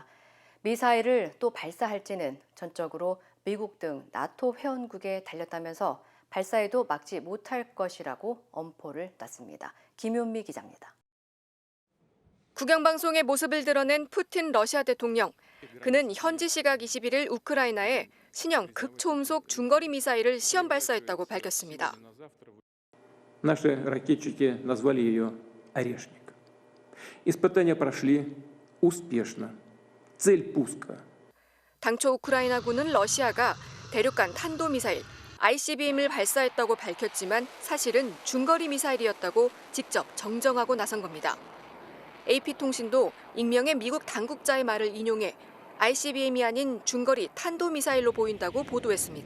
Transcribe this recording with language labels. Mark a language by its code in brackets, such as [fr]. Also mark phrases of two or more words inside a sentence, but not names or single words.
[ko] 미사일을 또 발사할지는 전적으로 미국 등 나토 회원국에 달렸다면서 발사에도 막지 못할 것이라고 엄포를 놨습니다. 김윤미 기자입니다. 국영방송의 모습을 드러낸 푸틴 러시아 대통령. 그는 현지 시각 21일 우크라이나에 신형 극초음속 중거리 미사일을 시험 발사했다고 밝혔습니다. [ru] Наши ракетчики назвали ее «Орешник». Испытания прошли успешно. Цель пуска. [ko] 당초 우크라이나군은 러시아가 대륙간 탄도미사일 ICBM을 발사했다고 밝혔지만 사실은 중거리 미사일이었다고 직접 정정하고 나선 겁니다. AP통신도 익명의 미국 당국자의 말을 인용해 ICBM이 아닌 중거리 탄도미사일로 보인다고 보도했습니다.